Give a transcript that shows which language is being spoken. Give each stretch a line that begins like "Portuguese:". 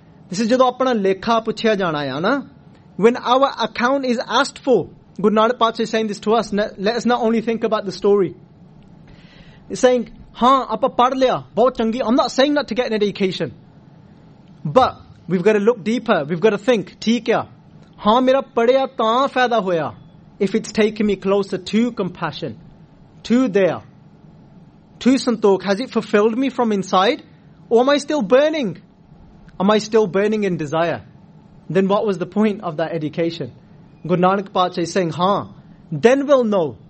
English: This is
Punjabi: ਜਦੋਂ ਆਪਣਾ ਲੇਖਾ ਪੁੱਛਿਆ ਜਾਣਾ ਆ ਨਾ.
English: When our account is asked for, Guru Nanak Patshah is saying this to us, let us not only think about the story. He's saying,
Punjabi: ਹਾਂ, ਆਪਾ ਪੜ੍ਹ ਲਿਆ, ਬਹੁਤ ਚੰਗੀ.
English: I'm not saying that to get an education. But we've got to look deeper. We've got to think,
Punjabi: theek ya. ਹਾਂ, ਮੇਰਾ ਪੜ੍ਹਿਆ ਤਾਂ ਫ਼ਾਇਦਾ ਹੋਇਆ.
English: If it's taking me closer to compassion, to there, to santokh, has it fulfilled me from inside? Or am I still burning? Am I still burning in desire? Then what was the point of that education? Guru Nanak Patshah is saying, haan, then we'll know.